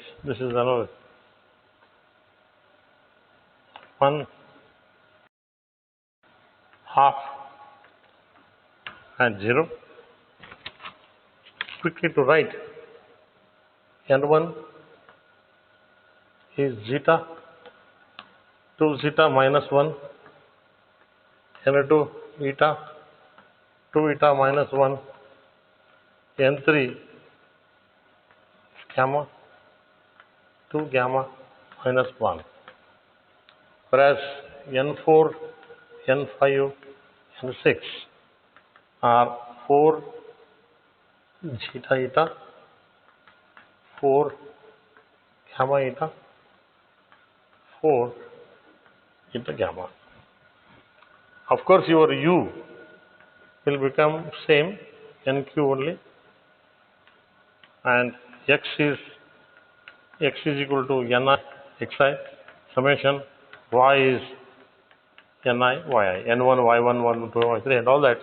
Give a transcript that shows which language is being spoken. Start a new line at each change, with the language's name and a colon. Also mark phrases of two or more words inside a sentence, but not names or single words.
English: This is another 1 half and 0. Quickly to write, n1 is zeta, 2 zeta minus 1, n2 eta, 2 eta minus 1, n3 gamma, 2 gamma minus 1. Whereas n4, n5, n6 are 4 zeta eta, 4 gamma eta, 4 eta gamma. Of course, your u will become same, nq only, and x is equal to ni xi summation, y is ni yi, n1 y1 1 2 y3 and all that.